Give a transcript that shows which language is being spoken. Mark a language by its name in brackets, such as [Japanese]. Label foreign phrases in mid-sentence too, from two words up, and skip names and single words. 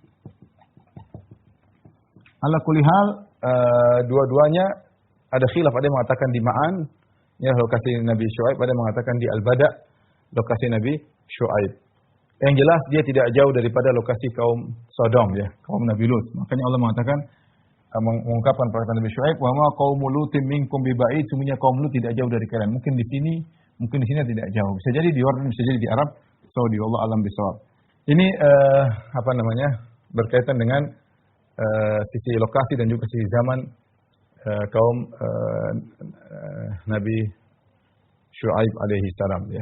[Arabic] على كل حال, [Indonesian] dua-duanya ada khilaf. Ada yang mengatakan di Ma'an, ya lokasi Nabi Syuaib. Ada yang mengatakan di Al-Bada, lokasi Nabi Syuaib. Yang jelas dia tidak jauh daripada lokasi kaum Sodom ya, kaum Nabi Lut. Makanya Allah mengatakan, mengungkapkan perkataan Nabi Syuaib, [Arabic] وما قوم لوط منكم ببعيد, [Indonesian] sungguhnya kaum Lut tidak jauh dari kalian. Mungkin di sini tidak jauh. Bisa jadi di Yordan, bisa jadi di Arab Saudi. [Arabic] الله أعلم بالصواب. [Indonesian] Ini berkaitan dengan sisi lokasi dan juga sisi zaman kaum Nabi Syuaib [Arabic] عليه السلام [Indonesian] ya.